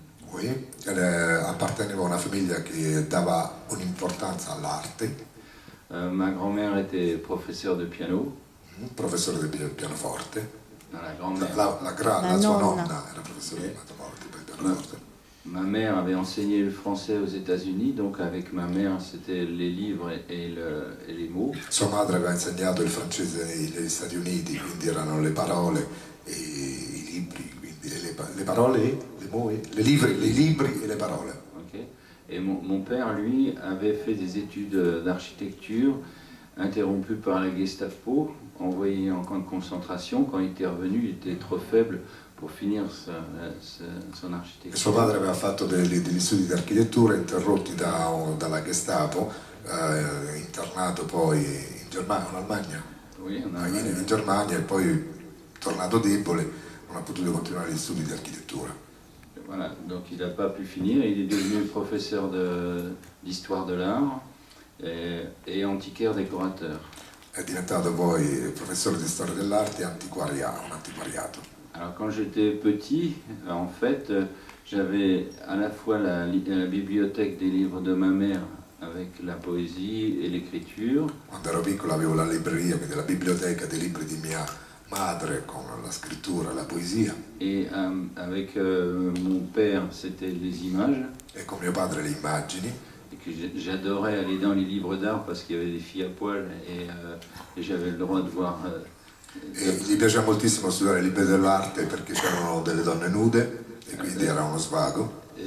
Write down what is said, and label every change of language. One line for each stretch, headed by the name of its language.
French: Oui,
Italian: apparteneva a una famiglia che dava un'importanza all'arte.
French: Ma grand-mère était professeure de piano.
Italian: Professore di pianoforte.
French: La grand-mère.
Italian: La sua nonna era professore di pianoforte.
French: Ma mère avait enseigné le français aux États-Unis, donc avec ma mère c'était les livres et les mots.
Italian: Sua madre aveva insegnato il francese negli Stati Uniti, quindi erano le parole e i libri, quindi le parole,
French: les libri et les paroles.
English: Okay.
French: Et mon père, lui, avait fait des études d'architecture interrompues par la Gestapo, envoyé en camp de concentration. Quand il était revenu, il était trop faible pour finire son architecture.
Italian: Suo padre aveva fatto degli studi di architettura interrotti dalla Gestapo, internato poi in Germania, in Almagna.
French: Oui,
Italian: in Germania e poi tornato debole non ha potuto continuare gli studi di architettura.
French: Voilà, donc il n'a pas pu finir, il est devenu professeur d'histoire de l'art et antiquaire décorateur.
Italian: È diventato poi professore di storia dell'arte e un antiquariato.
French: Alors quand j'étais petit, en fait, j'avais à la fois la bibliothèque des livres de ma mère avec la poésie et l'écriture.
Italian: Quando ero piccolo avevo la libreria, quindi la biblioteca dei libri di mia madre con la scrittura, la poesia.
French: Et avec mon père, c'était les images.
Italian: E con mio padre le immagini.
French: Et que j'adorais aller dans les livres d'art parce qu'il y avait des filles à poil et j'avais le droit de voir
Italian: E gli piaceva moltissimo studiare libri dell'arte perché c'erano delle donne nude e quindi era uno svago.